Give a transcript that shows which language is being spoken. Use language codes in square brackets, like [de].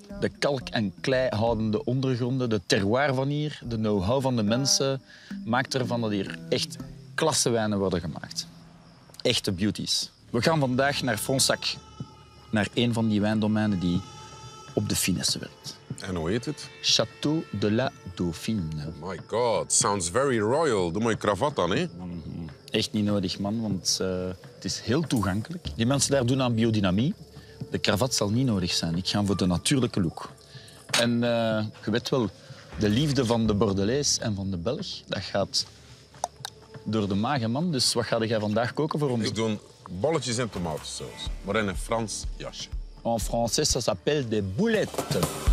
[nl] De kalk- en kleihoudende ondergronden, de terroir van hier, de know-how van de mensen, maakt ervan dat hier echt klassewijnen worden gemaakt. Echte beauties. We gaan vandaag naar Fronsac, naar een van die wijndomeinen die op de finesse werkt. En hoe heet het? Château de la Dauphine. [en] Oh my god, sounds very royal. [nl] Doe maar je kravat dan, hè? Echt niet nodig, man, want het is heel toegankelijk. Die mensen daar doen aan biodynamie. De kravat zal niet nodig zijn. Ik ga voor de natuurlijke look. En je weet wel, de liefde van de Bordelees en van de Belg, dat gaat door de maag, hè, man. Dus wat ga jij vandaag koken voor ons? Ik doe bolletjes in tomatensaus, maar in een Frans jasje. [fr] En français, ça s'appelle des boulettes.